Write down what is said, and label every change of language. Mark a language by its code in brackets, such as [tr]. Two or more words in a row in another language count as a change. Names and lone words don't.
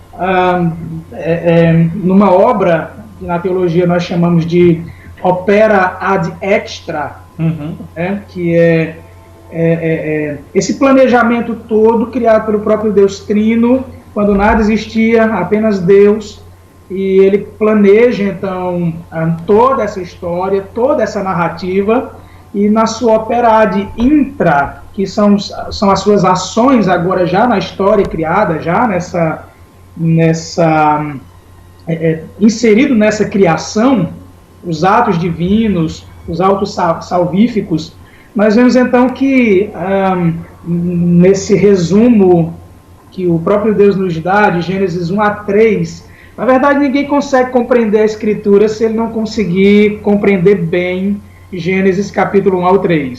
[pt] numa obra que na teologia nós chamamos de [la] opera ad extra, [pt] que é esse planejamento todo criado pelo próprio Deus Trino, quando nada existia, apenas Deus, e ele planeja então toda essa história, toda essa narrativa, e na sua [la] opera ad intra, [pt] que são as suas ações agora já na história criada, já inserido nessa criação, os atos divinos, os autos salvíficos. Nós vemos então que nesse resumo que o próprio Deus nos dá, de Gênesis 1 a 3, na verdade ninguém consegue compreender a Escritura se ele não conseguir compreender bem Gênesis capítulo 1 ao 3.